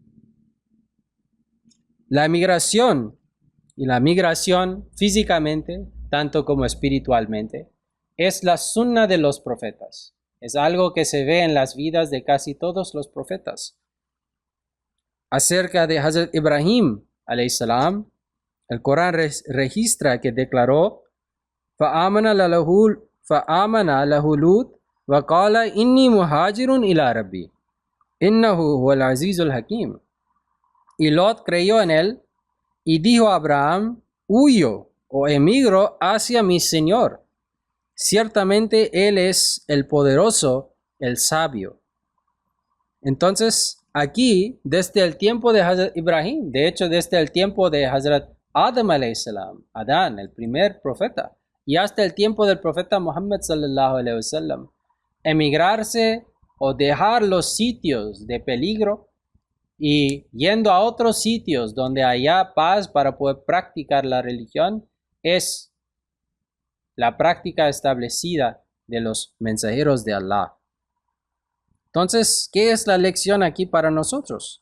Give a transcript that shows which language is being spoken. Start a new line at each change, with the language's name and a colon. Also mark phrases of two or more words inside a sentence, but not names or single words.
Spanish: La migración y la migración físicamente, tanto como espiritualmente, es la sunna de los profetas. Es algo que se ve en las vidas de casi todos los profetas. Acerca de Hazrat Ibrahim,
Arabic: عليه السلام,
Spanish: el Corán registra que declaró:
Arabic: فَآمَنَ لَهُ لُوط وَقَالَ إِنِّي مُهَاجِرٌ إِلَى رَبِّي إِنَّهُ هُوَ الْعَزِيزُ الْحَكِيمُ.
Spanish: Y Lot creyó en él y dijo a Abraham: huyo o emigro hacia mi Señor. Ciertamente Él es el poderoso, el sabio. Entonces, aquí, desde el tiempo de Hazrat Ibrahim, de hecho, desde el tiempo de Hazrat Adam
Arabic: عليه السلام,
Spanish: Adán, el primer profeta, y hasta el tiempo del profeta Muhammad
Arabic: صلى الله عليه وسلم,
Spanish: emigrarse o dejar los sitios de peligro y yendo a otros sitios donde haya paz para poder practicar la religión es la práctica establecida de los mensajeros de Allah. Entonces, ¿qué es la lección aquí para nosotros?